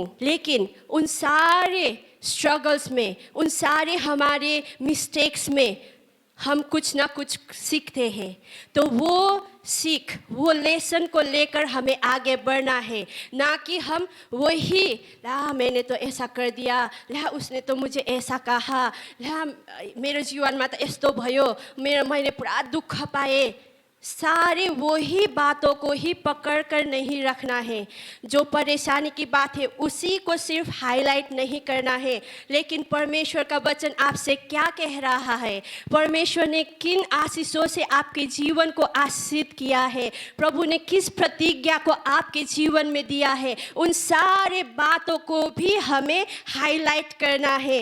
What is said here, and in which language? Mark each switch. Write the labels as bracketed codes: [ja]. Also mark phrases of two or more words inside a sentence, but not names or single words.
[hi] लेकिन उन सारे स्ट्रगल्स में, उन सारे हमारे मिस्टेक्स में हम कुछ ना कुछ सीखते हैं. तो वो सीख, वो लेसन को लेकर हमें आगे बढ़ना है, ना कि हम वही ला मैंने तो ऐसा कर दिया, ला उसने तो मुझे ऐसा कहा, ला [ne] मेरो जीवनमा त यस्तो भयो, मैले पुरा दुःख पाएँ. [hi] सारे वही बातों को ही पकड़ कर नहीं रखना है. जो परेशानी की बात है उसी को सिर्फ हाईलाइट नहीं करना है, लेकिन परमेश्वर का वचन आपसे क्या कह रहा है, परमेश्वर ने किन आशीषों से आपके जीवन को आशीषित किया है, प्रभु ने किस प्रतिज्ञा को आपके जीवन में दिया है, उन सारे बातों को भी हमें हाईलाइट करना है.